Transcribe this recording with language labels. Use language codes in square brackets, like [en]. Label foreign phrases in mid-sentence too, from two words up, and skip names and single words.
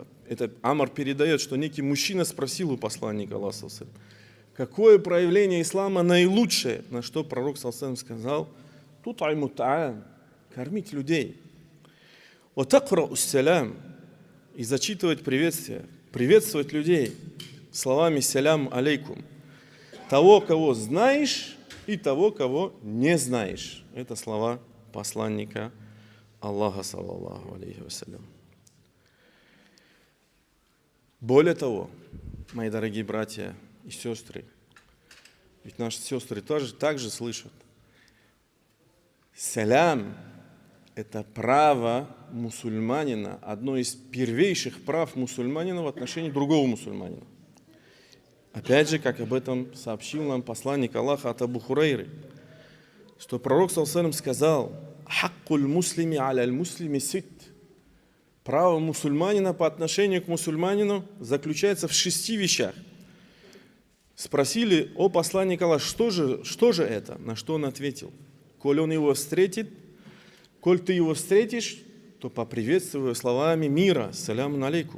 [ru] Это Амр передает, что некий мужчина спросил у посланника Аллаха, какое проявление ислама наилучшее, на что пророк сказал: [ar] تطعم الطعام, [ru] кормить людей. [ar] وتقرأ السلام, [ru] и зачитывать приветствие, приветствовать людей словами [ar] السلام عليكم. [ru] Того, кого знаешь, и того, кого не знаешь. Это слова посланника Аллаха, [ar] صلى الله عليه وسلم. [ru] Более того, мои дорогие братья и сестры, ведь наши сестры тоже также слышат, салям – это право мусульманина, одно из первейших прав мусульманина в отношении другого мусульманина. Опять же, как об этом сообщил нам посланник Аллаха от Абу Хурайры, что пророк ﷺ сказал: [ar] «حق المسلم على المسلم ست». [ru] Право мусульманина по отношению к мусульманину заключается в 6 вещах. Спросили: о посланник Аллаха, что же это? На что он ответил: коль он его встретит, коль ты его встретишь, то поприветствуй его словами мира, [ar] السلام عليكم.